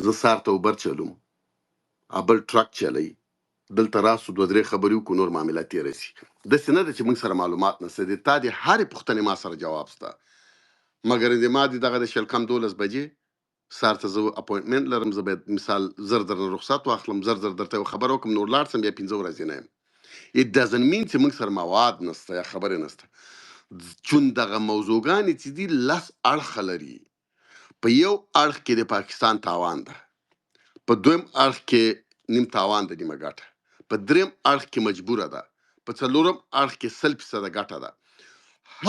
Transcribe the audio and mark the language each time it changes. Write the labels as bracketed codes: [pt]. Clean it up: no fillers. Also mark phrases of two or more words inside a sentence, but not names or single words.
[ps] زه سهار ته اوبر چلوم، بل ټرک چلی، دلته راسو 2-3 خبرې وکړو، نور معاملات تېره شي. داسې نه ده چې موږ سره معلومات نشته دي، تا د هرې پوښتنې ما سره جواب شته، مګر د ما دغه د شل کم 12 بجې سهار ته زه اپوینټمنټ لرم، زه باید مثال زر درنه رخصت واخلم، زر درته یو خبره وکړم، نور لاړ شم، بیا 15 ورځې نه یم. [en] It doesn't mean [ps] چې موږ سره مواد نشته یا خبرې نشته، چون دغه موضوعګانې چې دي لس اړخه لري. په یو اړخ کې د پاکستان تاوان ده، په دویم اړخ کې نیم تاوان ده، نیمه ګټه، په دریم اړخ کې مجبوره ده، په څلورم اړخ کې 100% ګټه ده.